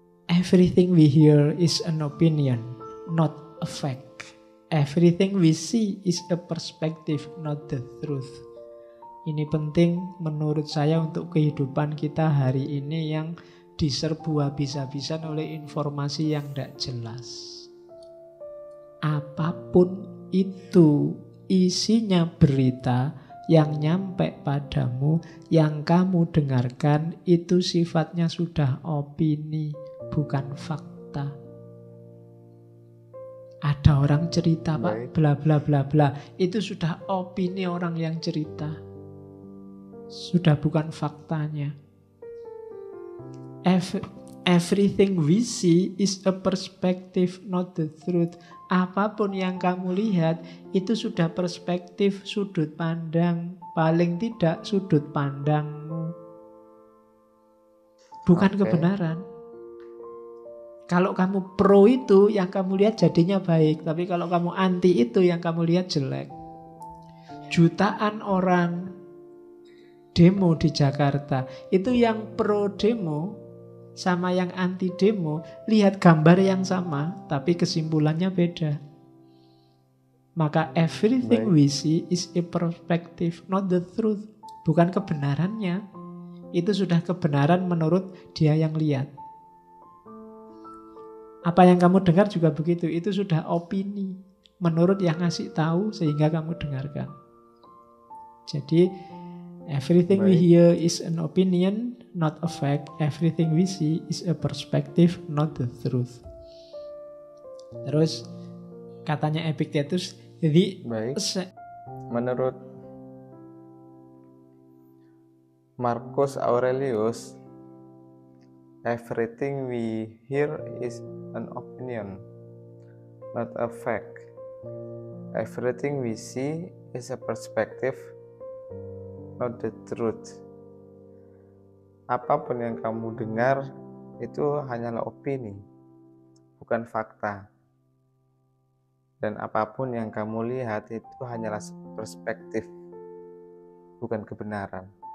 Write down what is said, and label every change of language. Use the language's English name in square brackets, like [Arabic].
[English] Everything we hear is an opinion, not a fact. Everything we see is a perspective, not the truth. [Indonesian] Ini penting menurut saya untuk kehidupan kita hari ini yang diserbu habis-habisan oleh informasi yang tidak jelas. Apapun itu isinya berita yang nyampe padamu, yang kamu dengarkan, itu sifatnya sudah opini, bukan fakta. Ada orang cerita, Pak, bla bla bla bla, itu sudah opini orang yang cerita, sudah bukan faktanya. [English] Everything we see is a perspective, not the truth. [Indonesian] Apapun yang kamu lihat itu sudah perspektif, sudut pandang, paling tidak sudut pandangmu, bukan kebenaran. Kalau kamu pro itu yang kamu lihat jadinya baik, tapi kalau kamu anti itu yang kamu lihat jelek. Jutaan orang demo di Jakarta, itu yang pro demo sama yang anti demo lihat gambar yang sama, tapi kesimpulannya beda. Maka [English] everything we see is a perspective, not the truth. [Indonesian] Bukan kebenarannya. Itu sudah kebenaran menurut dia yang lihat. Apa yang kamu dengar juga begitu. Itu sudah opini menurut yang ngasih tahu sehingga kamu dengarkan. Jadi [English] everything we hear is an opinion, not a fact. Everything we see is a perspective, not the truth. [Indonesian] Terus katanya Epictetus, jadi menurut [English] Marcus Aurelius, everything we hear is an opinion, not a fact. Everything we see is a perspective, not the truth. [Indonesian] Apapun yang kamu dengar itu hanyalah opini, bukan fakta. Dan apapun yang kamu lihat itu hanyalah perspektif, bukan kebenaran.